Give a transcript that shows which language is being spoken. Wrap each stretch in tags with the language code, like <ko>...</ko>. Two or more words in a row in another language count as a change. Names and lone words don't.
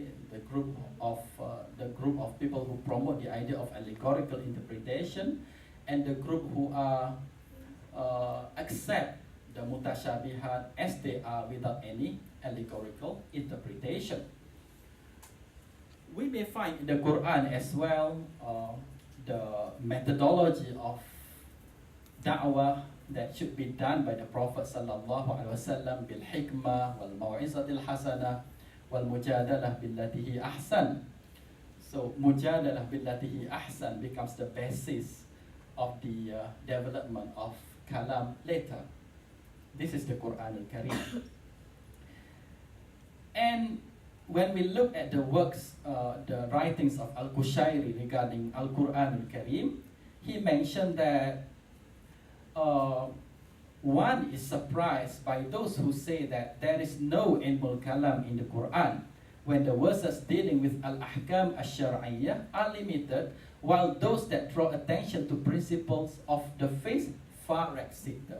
<en>the group of people who promote the idea of allegorical interpretation, and the group who are accept the mutashabihat as they are without any allegorical interpretation. We may find in the Quran as well the methodology of da'wah that should be done by the Prophet</en> <ar>صلى الله عليه وسلم بالحكمة والموعظة الحسنة والمجادلة بالتي هي أحسن.</ar> <en>So</en> <ar>مجادلة بالتي هي أحسن</ar> <en>becomes the basis of the development of kalam later. This is the Quran al-Karim. And when we look at the works, the writings of Al-Qushayri regarding Al-Quran al-Karim, he mentioned that one is surprised by those who say that there is no</en> <ar>علم الكلام</ar> <en>in the Quran, when the verses dealing with</en> <ar>الأحكام الشرعية</ar> <en>are limited, while those that draw attention to principles of the faith far exceed them.</en>